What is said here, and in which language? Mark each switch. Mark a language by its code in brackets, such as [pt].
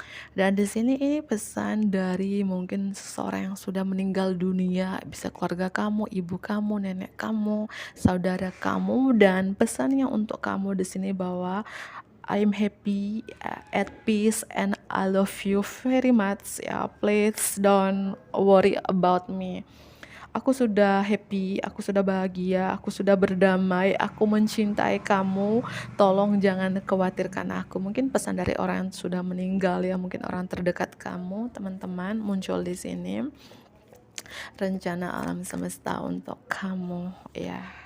[id] Dan di sini ini pesan dari mungkin seseorang yang sudah meninggal dunia, bisa keluarga kamu, ibu kamu, nenek kamu, saudara kamu, dan pesannya untuk kamu di sini bahwa [en] I'm happy, at peace, and I love you very much [id] ya. [en] Please don't worry about me. [id] Aku sudah happy, aku sudah bahagia, aku sudah berdamai, aku mencintai kamu. Tolong jangan khawatirkan aku. Mungkin pesan dari orang yang sudah meninggal ya, mungkin orang terdekat kamu, teman-teman, muncul di sini. Rencana alam semesta untuk kamu ya.